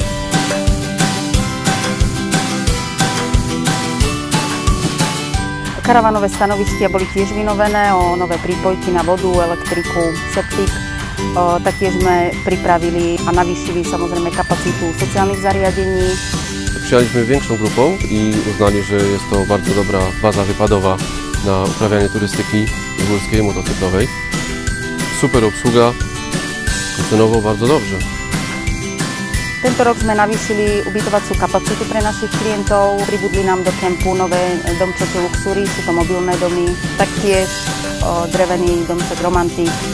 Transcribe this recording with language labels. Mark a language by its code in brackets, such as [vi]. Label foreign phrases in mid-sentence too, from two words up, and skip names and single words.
[sk] Karavanové stanoviskia boli tiež vynovené o nové prípojky na vodu, elektriku, septik. Taktiež sme pripravili a navýšili samozrejme kapacitu sociálnych zariadení. [pl] Przyjechaliśmy większą grupą i uznali, że jest to bardzo dobra baza wypadowa na uprawianie turystyki górskiej i motocyklowej. Super obsługa, cenowo bardzo dobrze. [sk] Tento rok sme navýšili ubytovaciu kapacitu pre našich klientov. Pribudli nám do kempu nové domčeky luxury, sú to mobilné domy, taktiež drevený domček Romantik.